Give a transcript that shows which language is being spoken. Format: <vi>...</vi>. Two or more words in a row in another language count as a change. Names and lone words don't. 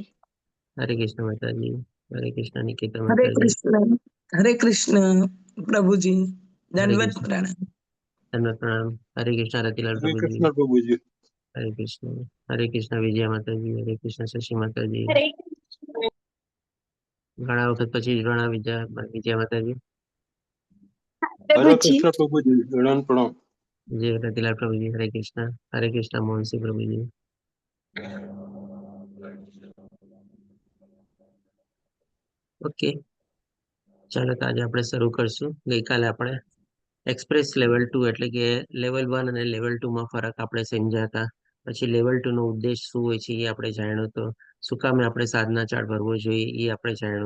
<hi>हरे कृष्ण माता जी। हरे कृष्णा निकेतन हरे माता जी। कृष्ण। हरे कृष्ण प्रभु जी। हरे दंडवत कृष्ण प्रणाम। धन्यवाद प्रणाम। हरे कृष्णा रतिलाल हरे प्रभु जी। कृष्ण प्रभु जी। हरे कृष्ण। हरे कृष्ण विजया माता जी। हरे कृष्ण शशि माता जी। हरे</hi> <gu>घણા વખત પછી ઘણા વિજયા માતાજી।</gu> <hi>हरे कृष्ण प्रभु जी। प्रणाम प्रणाम। जय रतिलाल प्रभु जी। हरे कृष्ण मोहन सिंह प्रभु जी।</hi> <gu>ओके ચાલો તો આજે આપણે શરૂ કરશું। ગઈકાલે આપણે</gu> <en>express level</en> <gu>2 એટલે કે લેવલ 1 અને લેવલ 2 માં ફરક આપણે સમજ્યા હતા। પછી લેવલ 2 નો ઉદ્દેશ શું હોય છે એ આપણે જાણ્યું તો શું કામે આપણે સાધના ચાર્ટ ભરવો જોઈએ એ આપણે જાણ્યું।</gu>